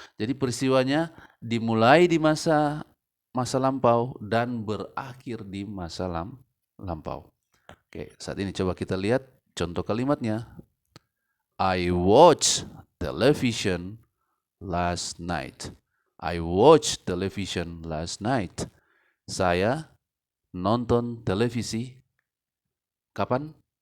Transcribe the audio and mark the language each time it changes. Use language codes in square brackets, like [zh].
[id] Jadi peristiwanya dimulai di masa lampau dan berakhir di masa lampau. Oke, saat ini coba kita lihat contoh kalimatnya. [en] I watched television last night. I watched television last night. [id] Saya nonton televisi kapan?